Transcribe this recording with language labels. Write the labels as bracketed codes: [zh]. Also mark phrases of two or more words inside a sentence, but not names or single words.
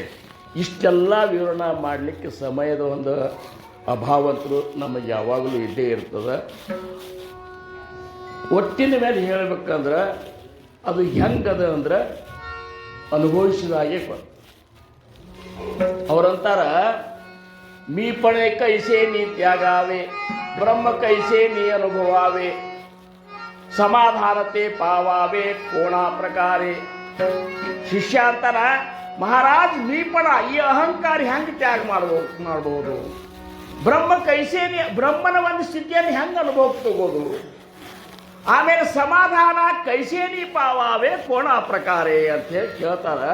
[kn] ಇಷ್ಟೆಲ್ಲ ವಿವರಣೆ ಮಾಡಲಿಕ್ಕೆ ಸಮಯದ ಒಂದು ಅಭಾವಂತರು ನಮಗೆ ಯಾವಾಗಲೂ ಇದ್ದೇ ಇರ್ತದೆ. ಒಟ್ಟಿನ ಮೇಲೆ ಹೇಳಬೇಕಂದ್ರೆ ಅದು ಹೆಂಗದ ಅಂದ್ರೆ ಅನುಭವಿಸಿದಾಗೆ ಅವರಂತಾರ [mr] मी पणे कैसे नी त्यागावे ब्रह्म कैसे नी अनुभवावे समाधान ते पावावे कोणा प्रकारे. [kn] ಶಿಷ್ಯಾಂತರ ಮಹಾರಾಜ್ ಮೀಪಣ ಈ ಅಹಂಕಾರ ಹೆಂಗೆ ತ್ಯಾಗ ಮಾಡ್ಬೋದು, [mr] ब्रह्म कैसे नी [kn] ಬ್ರಹ್ಮನ ಒಂದು ಸ್ಥಿತಿಯನ್ನು ಹೆಂಗೆ ಅನುಭವಕ್ಕೆ ತಗೋದು, ಆಮೇಲೆ [mr] समाधान कैसे नी पावावे कोणा प्रकारे [kn] ಅಂತ ಹೇಳಿ ಕೇಳ್ತಾರೆ.